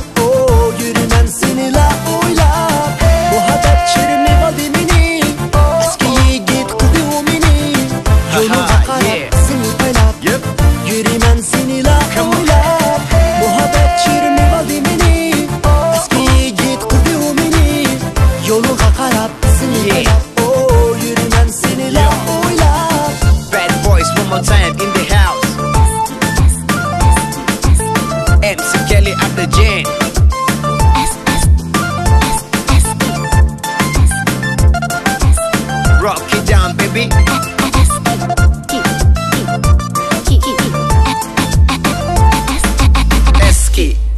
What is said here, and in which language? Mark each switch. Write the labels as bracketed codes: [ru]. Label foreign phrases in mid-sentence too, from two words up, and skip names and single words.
[uz] yuraman seni la o'ylab muhabbat chirmib oldi meni eski yigit qildi meni yo'lingga qarab seni baylab yuraman seni la o'ylab muhabbat chirmib oldi meni eski yigit qildi meni yo'lingga qarab seni baylab yuraman seni la o'ylab. [en] Bad boys one more time in the house. MC Kelly Ablajan. Rock it down, baby. [uz] Eski.